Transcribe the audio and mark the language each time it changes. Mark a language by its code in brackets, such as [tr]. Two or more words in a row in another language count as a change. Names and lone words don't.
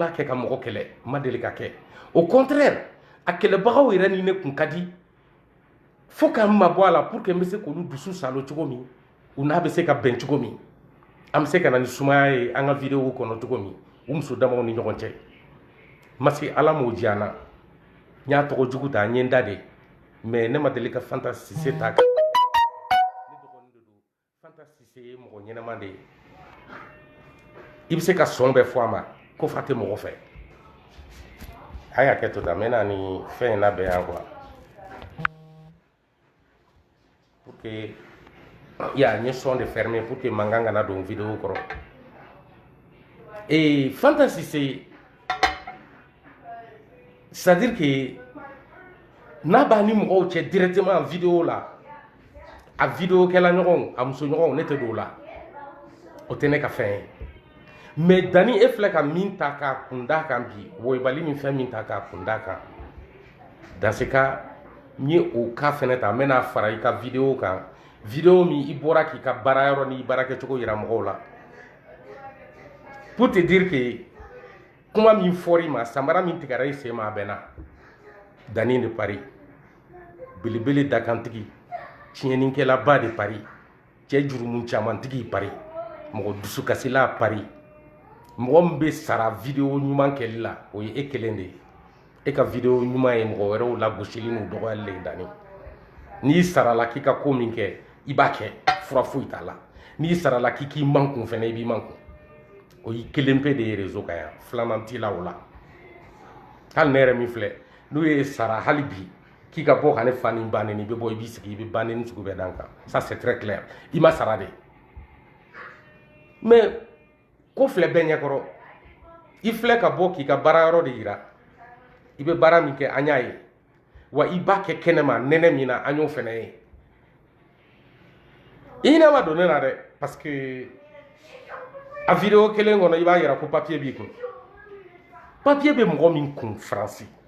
[bm] b'a kɛ ka mɔgɔ kɛlɛ n ma deli ka kɛ [fr] au contraire [bm] a kɛlɛbagaw yɛrɛ ni ne kun ka di fo k'an mabɔ a la [fr] pour que [bm] n bɛ se k'olu dusu salo cogo min u n'a bɛ se ka bɛn cogo min an bɛ se ka na ni sumaya ye an ka vidéo kɔnɔ cogo min u muso damaw ni ɲɔgɔn cɛ [fr] parce que [bm] Ala m'o diya n na n y'a tɔgɔ jugu ta n ye n da de mais ne ma deli ka Fanta Sise ta ne dɔgɔnin de don Cissé ye mɔgɔ ɲɛnɛman de ye i bɛ se ka sɔn bɛɛ fɔ a ma ko fa tɛ mɔgɔ fɛ a y'a kɛ to tan n bɛ na ni fɛn in labɛn yan quoi [fr] pour que [bm] n ye [fr] son de fermer pour que [bm] mankan kana don vidéo kɔrɔ Fanta Cissé [fr] c'est-à-dire que [bm] n'a b'a ni mɔgɔw cɛ directement vidéo la a vidéo kɛla ɲɔgɔn a muso ɲɔgɔn ne tɛ don o la o tɛ ne ka fɛn ye mais Dani e filɛ ka min ta k'a kun d'a kan bi woyibali ni fɛn min ta k'a kun d'a kan [fr] dans ce cas [bm] n ye o cas fɛnɛ ta n bɛna fara i ka vidéo kan vidéo min i bɔra k'i ka baara yɔrɔ ni baara kɛcogo yira mɔgɔw la [fr] pour te dire que [bm] kuma min fɔr'i ma samara min tigɛra i sen ma a bɛnna Dani de Paris belebele dakantigi tiɲɛnikɛlaba de Paris cɛ jurumu camantigi Paris mɔgɔ dusukasila Paris mɔgɔ min bɛ sara vidéo ɲuman kɛli la o ye e kelen de ye e ka vidéo ɲuman ye mɔgɔ wɛrɛw lagosili n'u dɔgɔyali le Dani n'i sarala k'i ka ko min kɛ i b'a kɛ fura foyi t'a la n'i sarala k'i man kun fɛnɛ i b'i man kun o y'i kelen pe de ye réseau kan yan filanan t'i la o la hali ne yɛrɛ min filɛ n'u ye sara hali bi k'i ka bɔ ka ne fa ni ba neni i bɛ bɔ i b'i sigi i bɛ ba neni sugu bɛɛ d'an kan [fr] ça c'est très clair [bm] i ma sara de mais ko filɛ bɛɛ ɲɛkɔrɔ i filɛ ka bɔ k'i ka baara yɔrɔ de yira i bɛ baara min kɛ an y'a ye wa i b'a kɛ kɛnɛma nɛnɛ min na an y'o fɛnɛ ye i hinɛ ma don ne na dɛ [fr] parce que [bm] a vidéo kelen kɔnɔ i b'a yira ko papier b'i kun papier bɛ mɔgɔ min kun Faransi